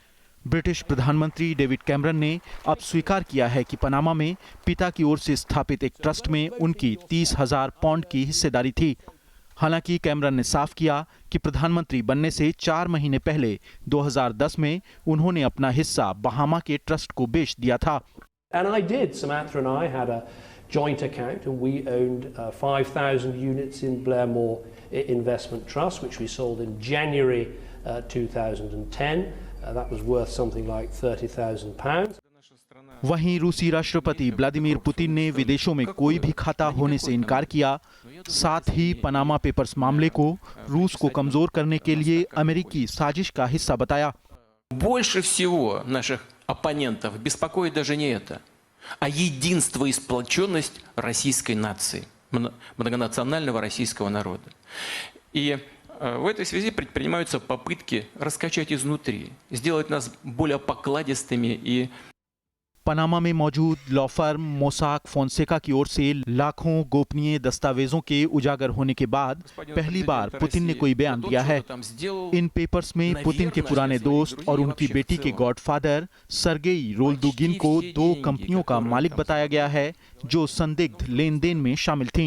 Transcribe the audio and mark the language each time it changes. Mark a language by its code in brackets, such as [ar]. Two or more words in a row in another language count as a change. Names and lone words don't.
[hi] ब्रिटिश प्रधानमंत्री डेविड कैमरन ने अब स्वीकार किया है कि पनामा में पिता की ओर से स्थापित एक ट्रस्ट में उनकी 30,000 पाउंड की हिस्सेदारी थी। हालांकि कैमरन ने साफ किया कि प्रधानमंत्री बनने से 4 महीने पहले 2010 में उन्होंने अपना हिस्सा बहामा के ट्रस्ट को बेच दिया था। [en] Joint account, and we owned 5,000 units in Blairmore Investment Trust, which we sold in January 2010. That was worth something like £30,000. [hi] वहीं रूसी राष्ट्रपति व्लादिमीर पुतिन ने विदेशों में कोई भी खाता होने से इनकार किया। साथ ही पनामा पेपर्स मामले को रूस को कमजोर करने के लिए अमेरिकी साजिश का हिस्सा बताया। [ru] Больше всего наших оппонентов беспокоит даже не это, а единство и сплоченность российской нации, многонационального российского народа. И в этой связи предпринимаются попытки раскачать изнутри, сделать нас более покладистыми и [hi] पनामा में मौजूद [en] law firm [hi] मोसाक फोंसेका की ओर से लाखों गोपनीय दस्तावेजों के उजागर होने के बाद पहली बार पुतिन ने कोई बयान दिया है। इन पेपर्स में पुतिन के पुराने दोस्त और उनकी बेटी के गॉडफादर सर्गेई रोल्दुगिन को 2 कंपनियों का मालिक बताया गया है, जो संदिग्ध लेन देन में शामिल थीं।